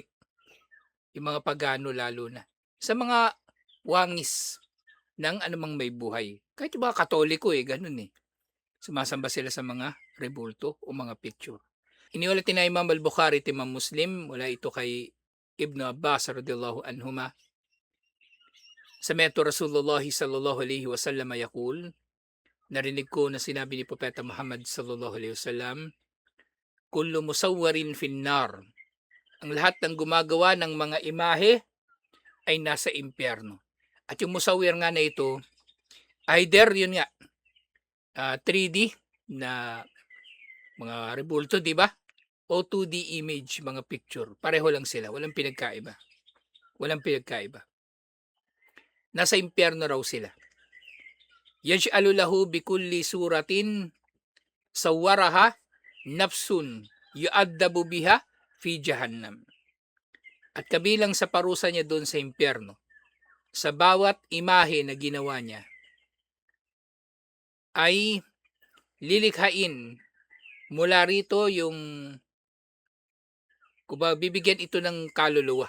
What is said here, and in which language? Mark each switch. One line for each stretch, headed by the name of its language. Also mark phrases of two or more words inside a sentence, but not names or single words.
Filipino: Yung mga pagano lalo na. Sa mga wangis ng anumang may buhay. Kahit yung mga katoliko ganun eh. Sumasamba sila sa mga rebulto o mga picture. Iniulat ni Imam al-Bukhari at Imam Muslim, wala ito kay Ibn Abbas
Arabic: رضي الله عنهما. سمعت رسول الله صلى الله عليه وسلم يقول,
Filipino: narinig ko na sinabi ni Propeta Muhammad
Arabic: صلى الله عليه وسلم, كل مصور في النار.
Filipino: Ang lahat ng gumagawa ng mga imahe ay nasa impyerno. At yung musawwir nga na ito, either yun nga 3D na mga rebulto, di ba? O 2D image, mga picture. Pareho lang sila, walang pinagkaiba. Walang pinagkaiba. Nasa impyerno raw sila.
Arabic: يجعل له بكل صورة صورها نفس يعذب بها في جهنم.
Filipino: At kabilang sa parusa niya doon sa impyerno, sa bawat imahe na ginawa niya, ay lilikhain mula rito yung, bibigyan ito ng kaluluwa.